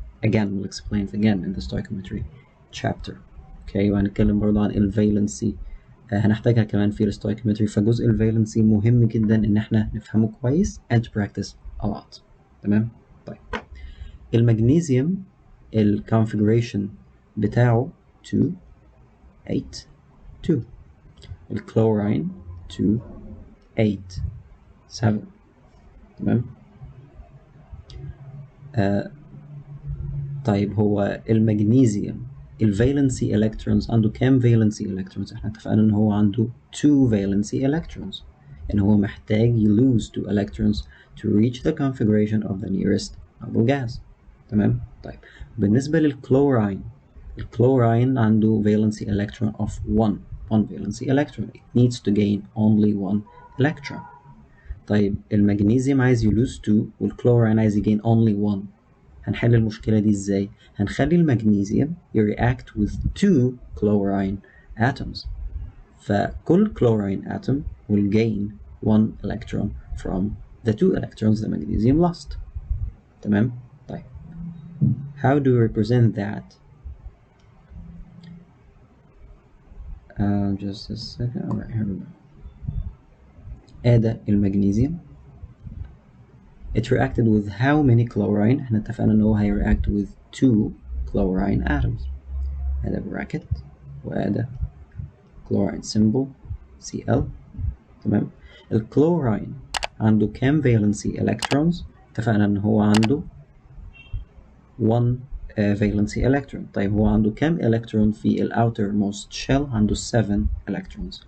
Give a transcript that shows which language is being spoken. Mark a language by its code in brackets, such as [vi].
[en] Again, we'll explain it again in the stoichiometry chapter. [ar] Okay, وهنتكلم برضه عن الفالنسي هنحتاجها كمان في الستويكيومتري. فجزء الفالنسي مهم جدا ان احنا نفهمه كويس [en] and to practice a lot. [ar] تمام؟ طيب المغنيسيوم الكونفيجريشن بتاعه 2 8 2 الكلورين 2 8 7. تمام؟ طيب هو المغنيسيوم الفالنسي الكترونز عنده كام فالنسي الكترونز؟ احنا اتفقنا ان هو عنده 2 فالنسي الكترونز، ان هو محتاج يلوز 2 electrons [en] to reach the configuration of the nearest noble gas. [ar] تمام؟ طيب بالنسبة للكلورين، الكلورين عنده [en] valency electron of 1 valency electron. It needs to gain only 1 electron. [ar] طيب المغنيسيوم عايز يلوز 2 والكلورين عايز يgain only 1. هنحل المشكلة دي ازاي؟ هنخلي المغنيسيوم [en] react with 2 chlorine atoms. فكل chlorine atom will gain 1 electron from the 2 electrons the magnesium lost. تمام. طيب how do we represent that? Just a second. Alright, here we go. [ar] ادي المغنيسيوم. [en] It reacted with how many chlorine؟ [ar] احنا اتفقنا ان هو هيreact [en] with 2 chlorine atoms. [ar] ادي bracket وادي chlorine symbol Cl. تمام. الكلوراين عنده كام valency electrons؟ اتفقنا ان هو عنده 1 valency electron. طيب هو عنده كام electron في ال outermost shell؟ عنده 7 electrons.